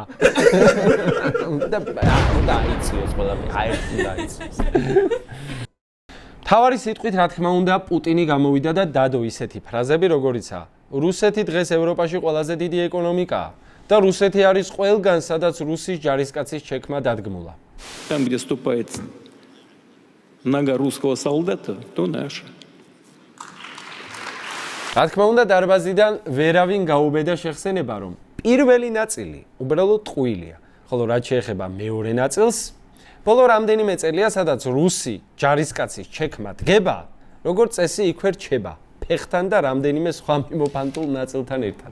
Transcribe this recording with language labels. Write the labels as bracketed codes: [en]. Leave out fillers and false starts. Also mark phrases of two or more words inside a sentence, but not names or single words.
[ka] და დაიციოს ყველაფერი, აერთი დაიციოს. თავარი სიტყვით რა თქმა უნდა პუტინი გამოვიდა და დადო ისეთი ფრაზები, როგორიცაა: რუსეთი დღეს ევროპაში ყველაზე დიდი ეკონომიკაა და რუსეთი არის ყველგან, სადაც რუსის ჯარისკაცის ჩექმა დადგმულა. [ru] Там, где ступает нога русского солдата, то наша. [ka] რა თქმა უნდა დარბაზიდან ვერავინ გაუბედა შეხსენება, რომ პირველი ნაწილი უბრალოდ ტყუილია, ხოლო რაც შეეხება მეორე ნაწილს, ბოლო რამდენიმე წელია, სადაც რუსი ჯარისკაცის ჩექმა დგება, როგორც წესი იქვე რჩება, ფეხთან და რამდენიმე სხვა მიმოფანტულ ნაწილთან ერთად.